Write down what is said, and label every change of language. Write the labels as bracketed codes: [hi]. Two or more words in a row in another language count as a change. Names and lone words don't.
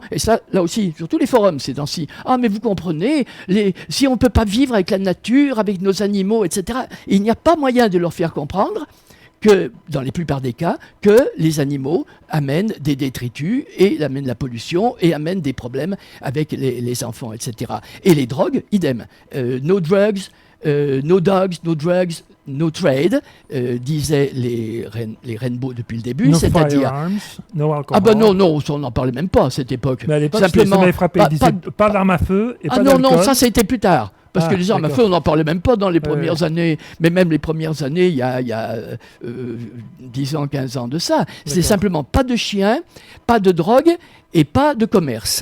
[fr] Et ça, là aussi, sur tous les forums, ces temps-ci, « Ah, mais vous comprenez, si on ne peut pas vivre avec la nature, avec nos animaux, etc., il n'y a pas moyen de leur faire comprendre que, dans la plupart des cas, que les animaux amènent des détritus et amènent la pollution et amènent des problèmes avec les enfants, etc. Et les drogues, idem. [en] No drugs, no dogs, no drugs, no trade, [fr] disaient les Rainbow depuis le début, c'est-à-dire... [en] Firearms, no alcohol. [fr] Ah ben non, on n'en parlait même pas à cette époque. Mais à l'époque, ça m'avait frappé. Ils disaient pas d'armes à feu et pas d'alcool. Non, ça c'était plus tard. Parce que les armes à feu, on n'en parlait même pas dans les premières années. Mais même les premières années, il y a 10 ans, 15 ans de ça. C'est simplement pas de chiens, pas de drogue et pas de commerce.